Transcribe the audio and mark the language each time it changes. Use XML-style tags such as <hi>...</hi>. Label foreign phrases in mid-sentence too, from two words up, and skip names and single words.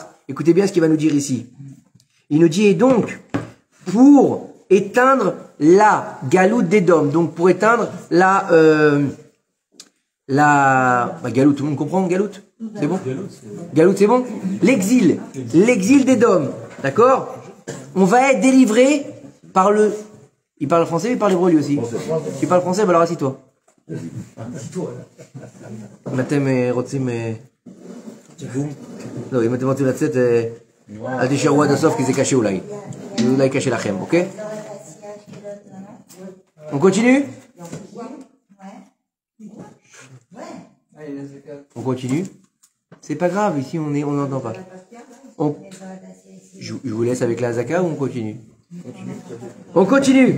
<fr>Écoutez bien ce qu'il va nous dire ici. Il nous dit, et donc, pour éteindre la galoute d'Édom, donc pour éteindre galoute, tout le monde comprend galoute? C'est bon? Galoute, c'est bon? L'exil d'Édom, d'accord? On va être délivré par le... Il parle français, il parle hébreu lui aussi. Tu parles français, bah alors assis-toi.</fr> <he>Matem רוצים... לא, אם אתם רוצים לצאת, אל תישארו עד הסוף כי זה קשה אולי. זה אולי קשה לכם, אוקיי?</he> <fr>On continue? On continue? C'est pas grave, ici on n'entend pas. Je vous laisse avec la Zaka ou on continue? On continue.</fr>